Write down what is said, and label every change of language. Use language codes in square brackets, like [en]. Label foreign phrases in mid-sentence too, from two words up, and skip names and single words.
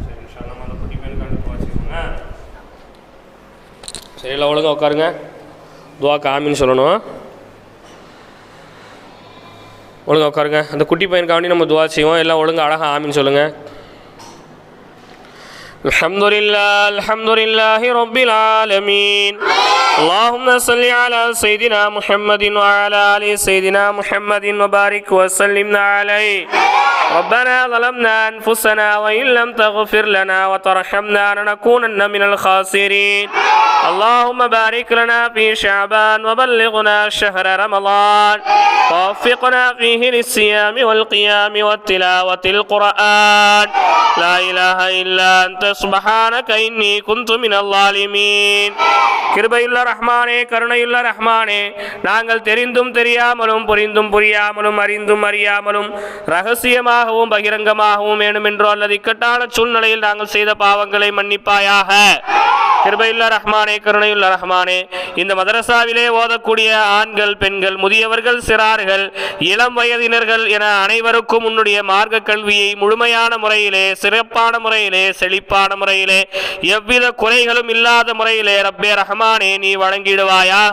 [ta] சரி, ஒழுங்காக உட்காருங்க. துவாக்கு ஆமீன் சொல்லணும். ஒழுங்கா உட்காருங்க. அந்த குட்டி பையனுக்காண்டி நம்ம துவா செய்வோம். எல்லாம் ஒழுங்கா அழகாக ஆமீன் சொல்லுங்கள். [ar] الحمد لله رب العالمين. اللهم صل على سيدنا محمد وعلى آل سيدنا محمد وبارك وسلم عليه. ربنا ظلمنا أنفسنا وإن لم تغفر لنا وترحمنا لنكونن من الخاسرين. اللهم بارك لنا في شعبان وبلغنا شهر رمضان ووفقنا فيه للصيام والقيام والتلاوة القرآن. لا إله إلا أنت سبحانك إني كنت من الظالمين. [ta] கிருபையுள்ள ரஹ்மானே, கருணையுள்ள ரஹ்மானே, நாங்கள் தெரிந்தும் தெரியாமலும் புரிந்தும் புரியாமலும் அறிந்தும் அறியாமலும் ரகசியமாகவும் பகிரங்கமாகவும் வேண்டுமென்றோ அல்லது இக்கட்டான சூழ்நிலையில் நாங்கள் செய்த பாவங்களை மன்னிப்பாயாக. கிருபையுள்ள ரஹ்மானே, கருணையுள்ள ரஹ்மானே, இந்த மதரசாவிலே ஓதக்கூடிய ஆண்கள், பெண்கள், முதியவர்கள், சிறார்கள், இளம் வயதினர்கள் என அனைவருக்கும் உன்னுடைய மார்க்க கல்வியை முழுமையான முறையிலே, சிறப்பான முறையிலே, செழிப்பான முறையிலே, எவ்வித குறைகளும் இல்லாத முறையிலே ரப்பே ரஹ்மானே நீ வழங்கிடுவாயாக.